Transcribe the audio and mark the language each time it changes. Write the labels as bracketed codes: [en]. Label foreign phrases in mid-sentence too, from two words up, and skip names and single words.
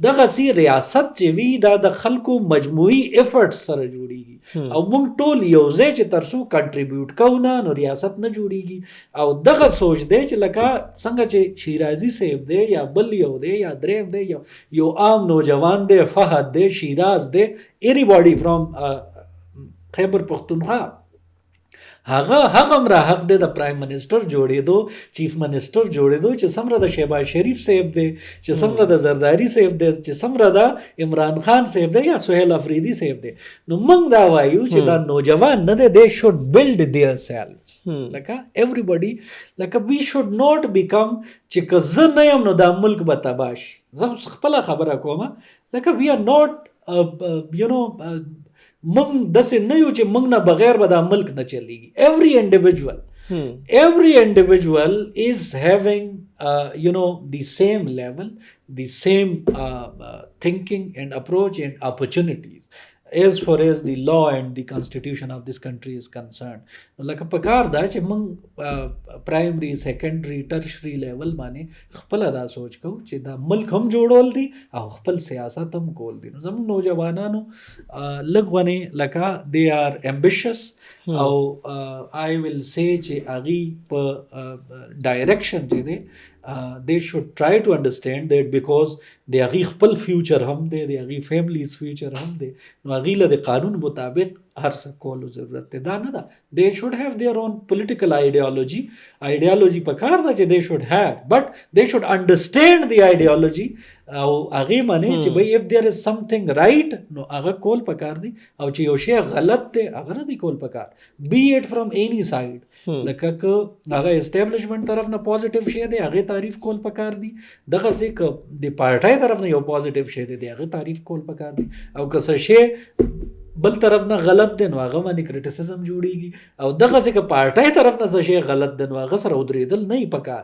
[ps] دغسې ریاست چې وي دا د خلکو مجموعي ایفرټس سره جوړیږي او موږ ټول یو ځای چې تر څو کنټریبیوټ کوو نه نو ریاست نه جوړیږي. او دغه سوچ دی چې لکه څنګه چې شیرازي صاحب دی یا بل یو دی یا دریم دی یو عام نوجوان دی، فهد دی، شیراز دی، [en] anybody from [ps] خیبر پختونخوا، هغه را حق دی د [en] prime minister [ps] جوړېدو، [en] chief minister [ps] جوړېدو چې څومره د شهباز شریف صاحب دی، چې څومره د زرداری صاحب دی، چې څومره د عمران خان صاحب دی یا سہیل افریدی صاحب دی. نو موږ دا وایو چې دا نوجوان نه دی، [en] they should build their selves. [ps] لکه everybody لکه [en] we should not become [ps] چې که زه نه یم نو دا ملک به تباه شي. زه خپله خبره کومه لکه [en] we are not you know [ps] موږ داسې نه یو چې موږ نه بغیر به دا ملک نه چلیږي. [en] every individual is having the same level, the same thinking and approach and opportunities as far as the law and the constitution of this country is concerned. [ps] لکه پکار دا چې موږ [en] primary secondary tertiary level [ps] باندې خپل دا سوچ کوو چې دا ملک هم جوړول دي او خپل سیاست هم کول دي. نو زموږ نوجوانانو لږ ونې لکه [en] they are ambitious [ps] او [en] I will say [ps] چې هغې په ډایرکشن چې دی [en] they should try to understand that [ps] because د هغې خپل فیوچر هم دی، د هغې [en] families future [ps] هم دی، نو هغې له د قانون مطابق هر څه کولو ضرورت دی. دا نه ده [en] they should have their own political ideology [ps] پکار ده چې [en] they should have but they should understand the ideology [ps] او هغې منې چې بھئی [en] if there is something right [ps] نو هغه کول پکار دی او چې یو شی غلط دی هغه نه دی کول پکار [en] be it from any side. [ps] لکه که هغه اسټیبلشمنٹ طرف نه پازیټیو شی دی هغې تعریف کول پکار دی، دغسې که د پارټۍ طرف نه یو پازیټیو شی دی هغې تعریف کول پکار دی، او که څه شی بل طرف نه غلط دی نو هغه باندې کرټیسزم جوړیږي او دغسې که پارټۍ طرف نه څه شی غلط دی نو هغه سره ودرېدل نه یې پکار.